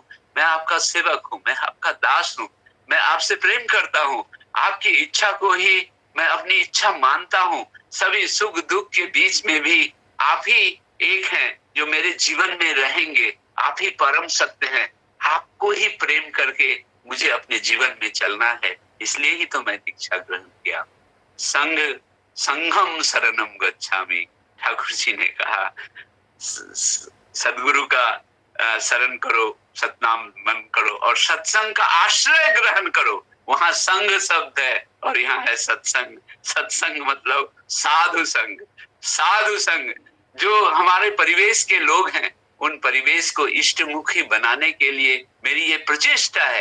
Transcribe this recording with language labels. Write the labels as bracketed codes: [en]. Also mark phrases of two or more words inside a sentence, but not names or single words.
[hi] मैं आपका सेवक हूँ, मैं आपका दास हूँ, मैं आपसे प्रेम करता हूँ, आपकी इच्छा को ही मैं अपनी इच्छा मानता हूँ। सभी सुख दुख के बीच में भी आप ही एक हैं जो मेरे जीवन में रहेंगे, आप ही परम सत्य हैं। आपको ही प्रेम करके मुझे अपने जीवन में चलना है, इसलिए ही तो मैं दीक्षा ग्रहण किया। [pi] संग संघम शरणम गच्छामि, [hi] ठाकुर जी ने कहा सदगुरु का शरण करो, सतनाम मन करो और सत्संग का आश्रय ग्रहण करो। वहां संग शब्द है और यहाँ है सत्संग। सत्संग मतलब साधु संग। साधु संग जो हमारे परिवेश के लोग हैं, उन परिवेश को इष्टमुखी बनाने के लिए मेरी ये प्रचेष्टा है।